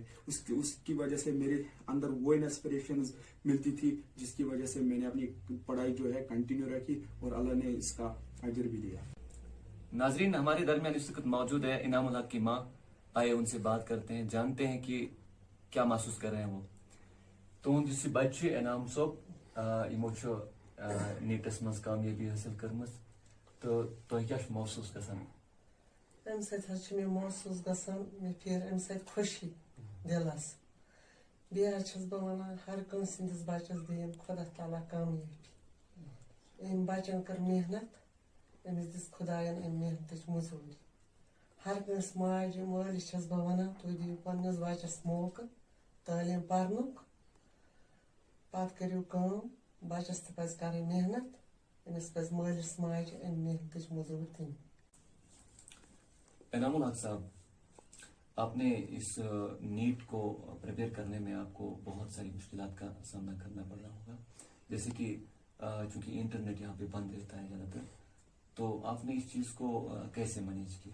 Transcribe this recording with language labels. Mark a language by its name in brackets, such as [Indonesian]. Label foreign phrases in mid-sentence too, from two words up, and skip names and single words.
[Urdu] اس کی وجہ سے میرے اندر وہ انسپریشنز ملتی تھی، جس کی وجہ سے میں نے اپنی پڑھائی جو ہے کنٹینیو رکھی، اور اللہ نے اس کا اجر بھی دیا۔ ناظرین، ہمارے درمیان اس وقت موجود ہے انعام الحق کی ماں، آئے ان سے بات کرتے ہیں، جانتے ہیں کہ کیا محسوس کر رہے ہیں وہ۔ [Kashmiri] تہد اس بچہ انعام صوب یمو نیٹس مز کامیابی حاصل کرمز، تو تہ کیا محسوس گژھان؟ امہِ سۭتۍ حظ چھِ مےٚ محسوٗس گژھان مےٚ پھیرِ امہِ سۭتۍ خوشی دِلس بیٚیہِ حظ چھَس بہٕ وَنان ہر کٲنٛسہِ ہٕنٛدِس بَچَس دِیِن خۄدا تعالیٰ کامیٲبی أمۍ بَچَن کٔر محنت أمِس دِژ خۄدایَن اَمہِ محنتٕچ مٔزوٗرۍ ہر کٲنٛسہِ ماجہِ مٲلِس چھَس بہٕ وَنان تُہۍ دِیِو پنٛنِس بَچَس موقعہٕ تعلیٖم پَرنُک پَتہٕ کٔرِو کٲم بَچَس تہِ پَزِ کَرٕنۍ محنت أمِس پَزِ مٲلِس ماجہِ اَمہِ محنتٕچ مٔزوٗرۍ دِنۍ [Urdu] انعام الحق صاحب، آپ نے اس نیٹ کو پریپیئر کرنے میں آپ کو بہت ساری مشکلات کا سامنا کرنا پڑ رہا ہوگا، جیسے کہ چونکہ انٹرنیٹ یہاں پہ بند رہتا ہے زیادہ تر، تو آپ نے اس چیز کو کیسے مینیج کیا؟